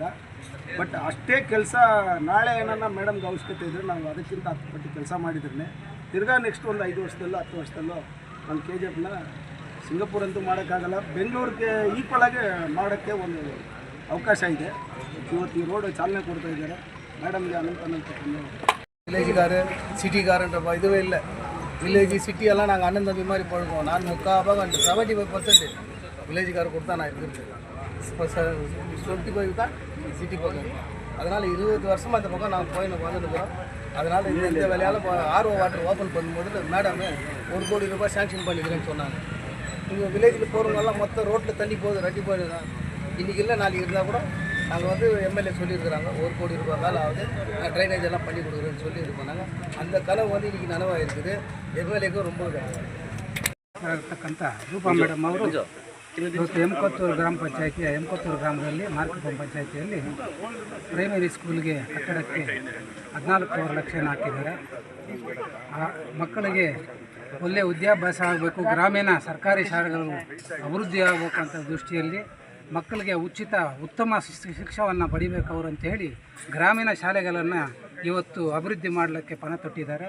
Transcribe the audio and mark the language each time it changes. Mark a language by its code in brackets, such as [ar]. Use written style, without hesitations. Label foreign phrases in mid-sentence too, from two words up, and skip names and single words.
[kn] ಬಟ್ ಅಷ್ಟೇ ಕೆಲಸ ನಾಳೆ ಏನನ್ನ ಮೇಡಮ್ಗೆ ಅವಶ್ಯಕತೆ ಇದ್ದರೆ ನಾವು ಅದಕ್ಕಿಂತ 10 ಪಟ್ಟು ಕೆಲಸ ಮಾಡಿದ್ರೆ ತಿರ್ಗಾ ನೆಕ್ಸ್ಟ್ ಒಂದು 5 ವರ್ಷದಲ್ಲೋ 10 ವರ್ಷದಲ್ಲೋ ಒಂದು KGFನ ಸಿಂಗಪೂರ್ ಅಂತೂ ಮಾಡೋಕ್ಕಾಗಲ್ಲ, ಬೆಂಗಳೂರಿಗೆ ಈಕ್ವಲಾಗಿ ಮಾಡೋಕ್ಕೆ ಒಂದು ಅವಕಾಶ ಇದೆ. ಇವತ್ತು ಈ ರೋಡ್ ಚಾಲನೆ ಕೊಡ್ತಾ ಇದ್ದಾರೆ. [ta] மேடம்க்கு அனந்த வில்லேஜுக்காரு சிட்டிக்காரன்ற இதுவே இல்லை. வில்லேஜ் சிட்டியெல்லாம் நாங்கள் அண்ணன் தம்பி மாதிரி பழகுவோம். நான் 75% வில்லேஜுக்காரர் கொடுத்தா நான் இருக்கிறது. இப்போ 25 தான் சிட்டி பக்கம். அதனால் 20 வருஷமாக அந்த பக்கம் நாங்கள் போய் வந்துருக்கிறோம். அதனால் இந்த வேலையால் RO [en] water open [ta] பண்ணும்போது மேடம் 1 கோடி ரூபாய் சாங்ஷன் பண்ணிக்கிறேன்னு சொன்னாங்க. இங்கே வில்லேஜில் போகிறவங்கெல்லாம் மொத்தம் ரோட்டில் தண்ணி போகுது, ரெட்டி போயிடுதான். இன்றைக்கி இல்லை நாளைக்கு இருந்தால் கூட நாங்கள் வந்து MLA சொல்லியிருக்கிறாங்க 1 கோடி ரூபாய் மேலே ஆகுது, நான் ட்ரைனேஜ் எல்லாம் பண்ணி கொடுக்குறேன்னு சொல்லியிருக்கோம். நாங்கள் அந்த கனவு வந்து இன்றைக்கி நனவாக இருக்குது. MLAக்கும் ரொம்ப [kn] ಇರ್ತಕ್ಕಂಥ ರೂಪಾ ಮೇಡಮ್ ಅವರು ಇವತ್ತು ಎಮ್ಕೊತ್ತೂರು ಗ್ರಾಮ ಪಂಚಾಯಿತಿಯ ಎಮ್ಕೊತ್ತೂರು ಗ್ರಾಮದಲ್ಲಿ ಮಾರಿಕುಪ್ಪಂ ಪಂಚಾಯಿತಿಯಲ್ಲಿ ಪ್ರೈಮರಿ ಸ್ಕೂಲ್ಗೆ ಕಟ್ಟಡಕ್ಕೆ 14 ಲಕ್ಷ ಹಾಕಿದ್ದಾರೆ. ಮಕ್ಕಳಿಗೆ ಒಳ್ಳೆಯ ವಿದ್ಯಾಭ್ಯಾಸ ಆಗಬೇಕು, ಗ್ರಾಮೀಣ ಸರ್ಕಾರಿ ಶಾಲೆಗಳು ಅಭಿವೃದ್ಧಿ ಆಗಬೇಕು ಅಂತ ದೃಷ್ಟಿಯಲ್ಲಿ ಮಕ್ಕಳಿಗೆ ಉತ್ತಮ ಶಿಕ್ಷಣವನ್ನು ಪಡಿಬೇಕು ಅವರು ಅಂತೇಳಿ ಗ್ರಾಮೀಣ ಶಾಲೆಗಳನ್ನು ಇವತ್ತು ಅಭಿವೃದ್ಧಿ ಮಾಡಲಿಕ್ಕೆ ಪಣ ತೊಟ್ಟಿದ್ದಾರೆ.